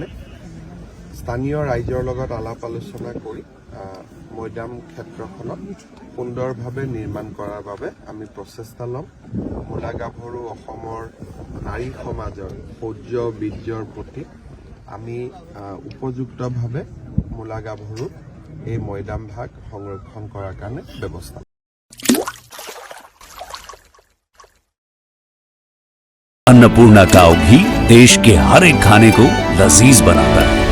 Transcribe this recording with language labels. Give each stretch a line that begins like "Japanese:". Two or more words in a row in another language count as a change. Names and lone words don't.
Assamese: স্থানীয় ৰাইজৰ লগত আলাপ আলোচনা কৰি মৈদাম ক্ষেত্ৰখনত সুন্দৰভাৱে নিৰ্মাণ কৰাৰ বাবে আমি প্ৰচেষ্টা ল'ম। মূলা গাভৰু অসমৰ নাৰী সমাজৰ শৌৰ্য বীৰ্যৰ প্ৰতি আমি উপযুক্তভাৱে মূলা গাভৰুৰ এই মৈদাম ভাগ সংৰক্ষণ কৰাৰ কাৰণে ব্যৱস্থা।
Hindi: अन्नपूर्णा काव घी देश के हर एक खाने को लजीज बनाता है।